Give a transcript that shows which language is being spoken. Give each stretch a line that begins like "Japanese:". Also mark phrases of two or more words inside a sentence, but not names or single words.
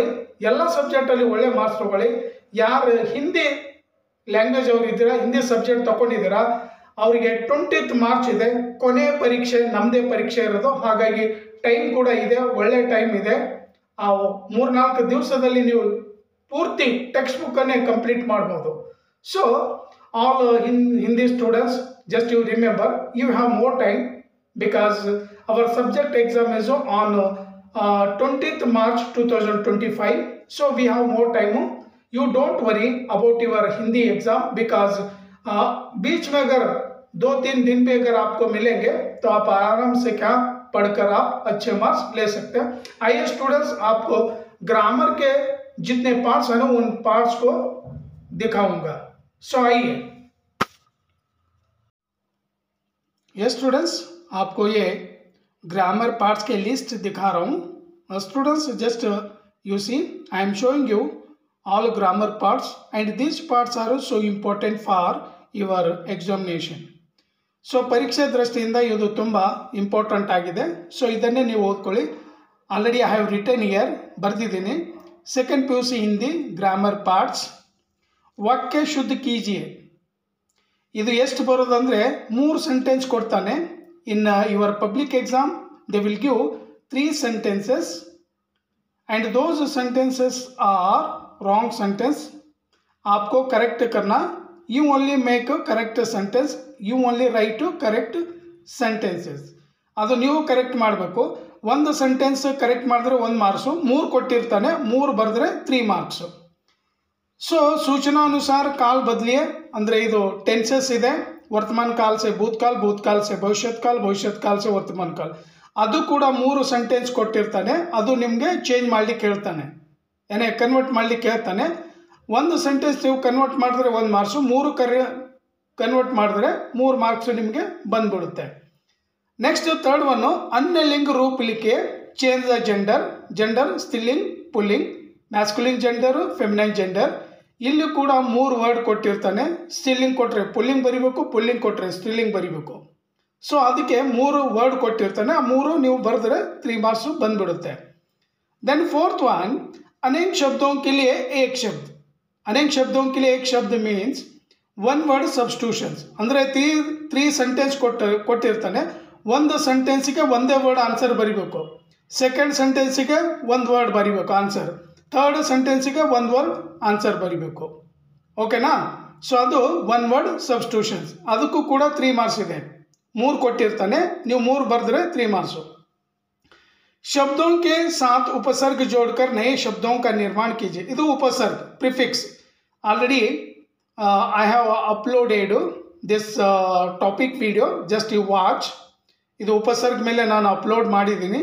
Kannada: ಎಲ್ಲ ಸಬ್ಜೆಕ್ಟಲ್ಲಿ ಒಳ್ಳೆ ಮಾರ್ಕ್ಸ್ ತೊಗೊಳ್ಳಿ. ಯಾರು ಹಿಂದಿ ಲ್ಯಾಂಗ್ವೇಜ್ ಅವರು ಇದ್ದೀರಾ, ಹಿಂದಿ ಸಬ್ಜೆಕ್ಟ್ ತೊಗೊಂಡಿದ್ದೀರಾ, ಅವರಿಗೆ 20th ಮಾರ್ಚ್ ಇದೆ, ಕೊನೆ ಪರೀಕ್ಷೆ, ನಮ್ಮದೇ ಪರೀಕ್ಷೆ ಇರೋದು. ಹಾಗಾಗಿ ಟೈಮ್ ಕೂಡ ಇದೆ, ಒಳ್ಳೆ ಟೈಮ್ ಇದೆ. ಆ 3-4 ದಿವಸದಲ್ಲಿ ನೀವು ಪೂರ್ತಿ ಟೆಕ್ಸ್ಟ್ ಬುಕ್ಕನ್ನೇ ಕಂಪ್ಲೀಟ್ ಮಾಡ್ಬೋದು.
English: So all Hindi students, just you remember, you have more time, because our subject exam is on 20th March 2025. So we have more time. You don't worry about your Hindi exam, because
Hindi: बीच में अगर 2-3 दिन भी अगर आपको मिलेंगे तो आप आराम से क्या पढ़कर आप अच्छे मार्क्स ले सकते हैं. आइए स्टूडेंट्स, आपको ग्रामर के जितने पार्ट्स हैं ना, उन पार्ट्स को दिखाऊंगा. सो आइए. ये स्टूडेंट्स, आपको ये
English: grammar parts
Hindi: के लिस्ट दिखा रहा हूँ. स्टूडेंट्स,
English: Just you see, I am showing you all grammar parts, and these parts are so important for your examination.
Kannada: ಸೊ ಪರೀಕ್ಷೆ ದೃಷ್ಟಿಯಿಂದ ಇದು ತುಂಬ ಇಂಪಾರ್ಟೆಂಟ್ ಆಗಿದೆ. ಸೊ ಇದನ್ನೇ ನೀವು ಓದ್ಕೊಳ್ಳಿ.
English: Already I have written here, ಬರೆದಿದ್ದೀನಿ. Second PUC Hindi grammar parts.
Hindi: वाक्य शुद्ध कीजिए,
Kannada: ಇದು ಎಷ್ಟು ಬರೋದಂದರೆ 3 ಸೆಂಟೆನ್ಸ್ ಕೊಡ್ತಾನೆ.
English: In your public exam they will give 3 sentences and those sentences are wrong sentence.
Hindi: आपको करेक्ट करना.
English: You only make a correct sentence. You only write correct sentences.
Kannada: ಅದು ನೀವು ಕರೆಕ್ಟ್ ಮಾಡಬೇಕು. ಒಂದು ಸೆಂಟೆನ್ಸ್ ಕರೆಕ್ಟ್ ಮಾಡಿದ್ರೆ 1 ಮಾರ್ಕ್ಸು, 3 ಕೊಟ್ಟಿರ್ತಾನೆ, 3 ಬರೆದ್ರೆ 3 ಮಾರ್ಕ್ಸು. ಸೊ
Hindi: सूचनानुसार काल बदलिए
Kannada: ಅಂದರೆ ಇದು ಟೆನ್ಸಸ್ ಇದೆ.
Hindi: ವರ್ತಮಾನ ಕಾಲ से भूतकाल, भूतकाल से भविष्यत्काल, भविष्यत्काल से वर्तमान काल.
Kannada: ಅದು ಕೂಡ 3 ಸೆಂಟೆನ್ಸ್ ಕೊಟ್ಟಿರ್ತಾನೆ. ಅದು ನಿಮಗೆ ಚೇಂಜ್ ಮಾಡಲಿಕ್ಕೆ ಹೇಳ್ತಾನೆ, ಏನೇ ಕನ್ವರ್ಟ್ ಮಾಡಲಿಕ್ಕೆ ಹೇಳ್ತಾನೆ. ಒಂದು ಸೆಂಟೆನ್ಸ್ ನೀವು ಕನ್ವರ್ಟ್ ಮಾಡಿದ್ರೆ 1 ಮಾರ್ಕ್ಸು, 3 ಕನ್ವರ್ಟ್ ಮಾಡಿದ್ರೆ 3 ಮಾರ್ಕ್ಸು ನಿಮಗೆ ಬಂದ್ಬಿಡುತ್ತೆ.
English: next third one
Hindi: अन्यलिंग रूप लिखिए.
English: change the gender.
Hindi: जेंडर स्त्रीलिंग, पुल्लिंग,
English: masculine gender, feminine gender.
Kannada: ಇಲ್ಲಿ ಕೂಡ 3 ವರ್ಡ್ ಕೊಟ್ಟಿರ್ತಾನೆ. ಸ್ತ್ರೀಲಿಂಗ್ ಕೊಟ್ಟರೆ ಪುಲ್ಲಿಂಗ್ ಬರಿಬೇಕು, ಪುಲ್ಲಿಂಗ್ ಕೊಟ್ಟರೆ ಸ್ತ್ರೀಲಿಂಗ್ ಬರಿಬೇಕು. ಸೊ ಅದಕ್ಕೆ 3 ವರ್ಡ್ ಕೊಟ್ಟಿರ್ತಾನೆ. ಆ 3 ನೀವು ಬರೆದ್ರೆ 3 ಮಾರ್ಕ್ಸು ಬಂದ್ಬಿಡುತ್ತೆ.
English: then fourth one,
Hindi: अनेक शब्दों के लिए एक शब्द. अनेक शब्दों के लिए एक शब्द
English: means 1 word substitutions.
Kannada: ಅಂದರೆ 3 ಸೆಂಟೆನ್ಸ್ ಕೊಟ್ಟಿರ್ತಾನೆ. ಒಂದು ಸೆಂಟೆನ್ಸಿಗೆ ಒಂದೇ
English: word answer
Kannada: ಬರಿಬೇಕು. ಸೆಕೆಂಡ್ ಸೆಂಟೆನ್ಸಿಗೆ 1 ವರ್ಡ್ ಬರಿಬೇಕು ಆನ್ಸರ್. ಥರ್ಡ್ ಸೆಂಟೆನ್ಸಿಗೆ 1
English: word answer
Kannada: ಬರಿಬೇಕು. ಓಕೆನಾ? ಸೊ ಅದು 1
English: word substitutions.
Kannada: ಅದಕ್ಕೂ ಕೂಡ 3 ಮಾರ್ಕ್ಸ್ ಇದೆ. 3 ಕೊಟ್ಟಿರ್ತಾನೆ, ನೀವು 3 ಬರೆದ್ರೆ 3 ಮಾರ್ಕ್ಸು.
Hindi: शब्दों के साथ उपसर्ग जोड़कर नए शब्दों का निर्माण कीजिए.
English: ಇದು उपसर्ग, prefix. Already I have uploaded this topic video, just you watch.
Kannada: ಇದು ಉಪಸರ್ಗ ಮೇಲೆ ನಾನು ಅಪ್ಲೋಡ್ ಮಾಡಿದ್ದೀನಿ.